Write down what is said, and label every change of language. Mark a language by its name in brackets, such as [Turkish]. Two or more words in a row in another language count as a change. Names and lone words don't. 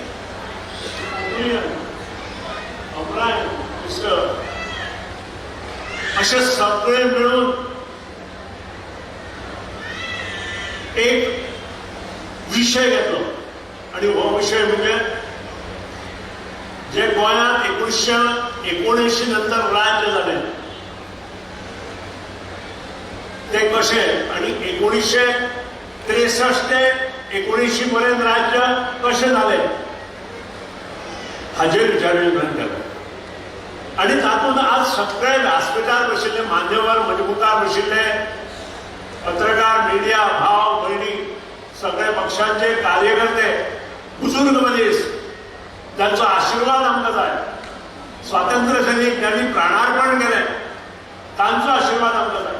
[Konkani] अमरान मिस्टर असे सगळे मिळून एक विषय घेतलो आणि हो विषय म्हणजे [Marathi] जे गोंयांत 1979 नंतर राज्य झाले ते कसे आणि 1963 ते 1980 पर्यंत राज्य कसे झाले हाजेर विचारविनिमय केलो. [Konkani] आणि तातूंत आज सगळे व्यासपीठार बशिल्ले मान्यवर मजमुखार बशिल्ले पत्रकार मिडिया भाव भयणी सगळे पक्षांचे कार्यकर्ते बुजुर्ग मनीस ज्यांचो आशीर्वाद आमकां जाय, स्वातंत्र्य सैनीक ज्यांनी प्राणार्पण केलें तांचो आशीर्वाद आमकां जाय.